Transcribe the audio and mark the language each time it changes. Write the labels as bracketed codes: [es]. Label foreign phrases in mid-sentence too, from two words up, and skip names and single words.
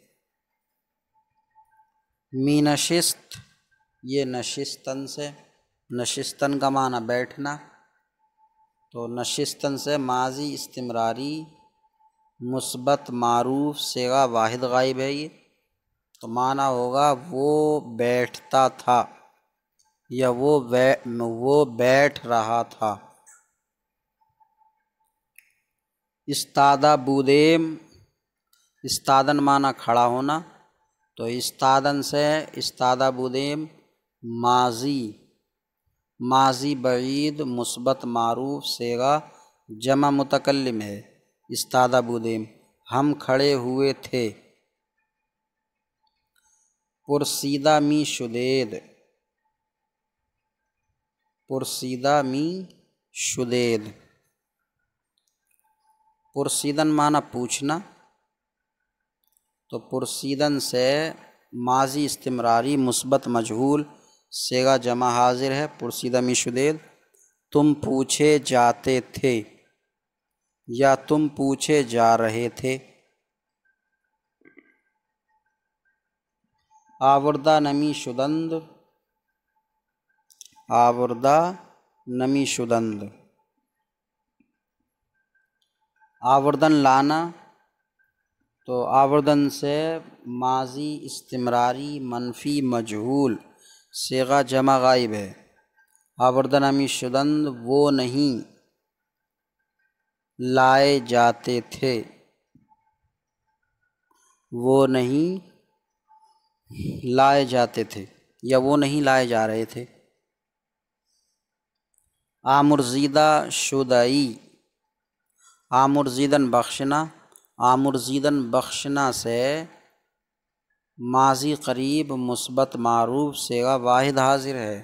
[fa] می نشست، [ur] یہ نشستن سے، نشستن کا معنی بیٹھنا، تو نشستن سے ماضی استمراری مثبت معروف صیغہ واحد غائب ہے، یہ تو معنی ہوگا وہ بیٹھتا تھا یا وہ بیٹھ رہا تھا۔ [fa] استادہ بودیم، [ur] استادن معنی کھڑا ہونا، تو استادن سے [fa] استادہ بودیم [ur] ماضی بعید مثبت معروف صیغہ جمع متکلم ہے، [fa] استادہ بودیم [ur] ہم کھڑے ہوئے تھے۔ [fa] پرسیدہ می شدید، پرسیدہ می شدید، [ur] پرسیدن معنی پوچھنا، تو پرسیدن سے ماضی استمراری مثبت مجہول صیغہ جمع حاضر ہے، [fa] پرسیدہ می شدید [ur] تم پوچھے جاتے تھے یا تم پوچھے جا رہے تھے۔ [fa] آوردہ نمی شدند، آوردہ نمی شدند، [ur] آوردن لانا، تو آوردن سے ماضی استمراری منفی مجہول صیغہ جمع غائب ہے، [fa] آوردہ نمی شدند [ur] وہ نہیں لائے جاتے تھے۔ وہ نہیں لائے جاتے تھے یا وہ نہیں لائے جا رہے تھے۔ [fa] آمرزیدہ شدئی، [ur] آمرزیدن بخشنا، آمرزیدن بخشنا سے ماضی قریب مثبت معروف صیغہ واحد حاضر ہے۔